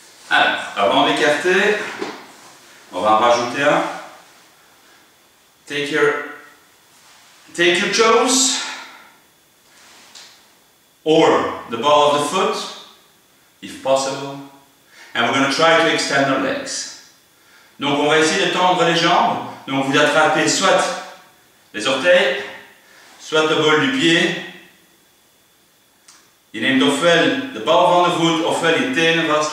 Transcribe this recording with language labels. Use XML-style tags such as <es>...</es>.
<fr>Alors, avant d'écarter, on va en rajouter un.</fr> <en>Take your toes or the ball of the foot, if possible, and we're going to try to extend our legs.</en> <fr>Donc on va essayer de tendre les jambes. Donc vous attrapez soit les orteils, soit le bol du pied.</fr> <nl>Je neemt ofwel de bal van de voet ofwel je tenen vast.</nl>